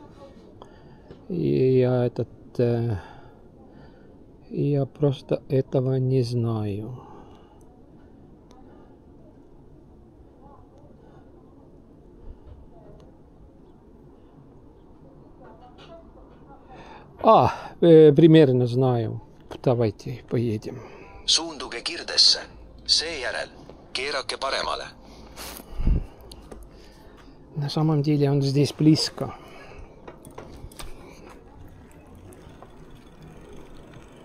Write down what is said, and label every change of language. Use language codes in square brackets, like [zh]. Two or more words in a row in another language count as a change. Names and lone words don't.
[ru] Я я просто этого не знаю. Примерно знаю. Давайте поедем. [et] Suunduge kirdesse. Seejärel keerake paremale. [ru] На самом деле он здесь близко.